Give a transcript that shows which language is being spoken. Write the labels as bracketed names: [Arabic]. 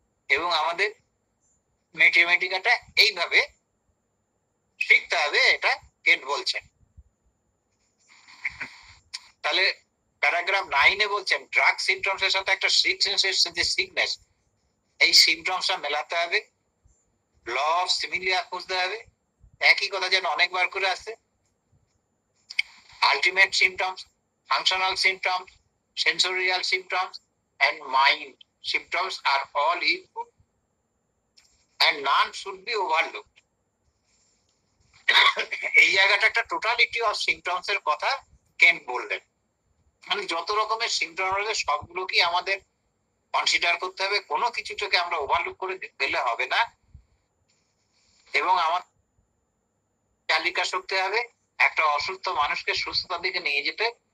[Bangla] এবং আমাদের ম্যাথমেটিকাটা এইভাবে শিখতে হবে, এটা কেন্ট বলছেন। তাহলে প্যারাগ্রাফ 9-এ বলছেন ড্রাগ সিমটমস এর সাথে একটা যে সিকনেস, এই সিমটমসটা মেলাতে হবে, ল অফ সিমিলিয়ার খুঁজতে হবে। একই কথা যেন অনেকবার করে আসছে। [English] Ultimate symptoms, functional symptoms, sensorial symptoms and mind symptoms are all equal and none should be overlooked. [Bangla] এই জায়গাটা একটা টোটালিটি অফ সিমটমস এর কথা কেন্ট বললেন। মানে যত রকমের সিমটম রয়েছে সবগুলোকেই আমাদের কনসিডার করতে হবে, কোনো কিছুটাকে আমরা ওভারলুক করে গেলে হবে না। এবং আমার তালিকা করতে হবে একটা অসুস্থ মানুষকে সুস্থতার দিকে নিয়ে যেতে।